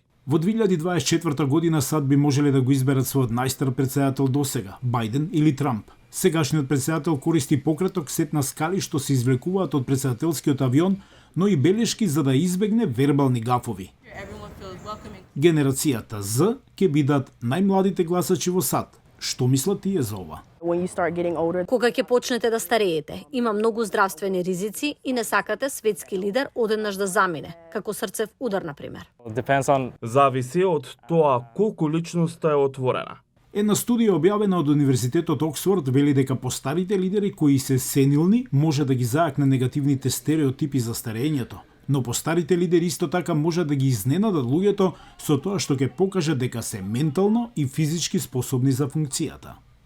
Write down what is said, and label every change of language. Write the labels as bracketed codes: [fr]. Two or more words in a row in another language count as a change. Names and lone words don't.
[mk] Во 2024 година САД би можеле да го изберат својот најстар претседател досега, Бајден или Трамп. Сегашниот претседател користи пократок сет на скали што се извлекуваат од претседателскиот авион, но и белешки за да избегне вербални гафови. Генерацијата Z ќе бидат најмладите гласачи во САД. Што мислат тие за ова? [en] When you start getting older, [mk] Кога ќе почнете да стареете, има многу здравствени ризици и не сакате светски лидер одеднаш да замине, како срцев удар, например. Зависи од тоа колку личноста е отворена. Една студија објавена од Универзитетот Оксфорд вели дека постарите лидери кои се сенилни може да ги заакне негативните стереотипи за старењето, но постарите лидери исто така може да ги изненадат луѓето со тоа што ќе покаже дека се ментално и физички способни за функцијата.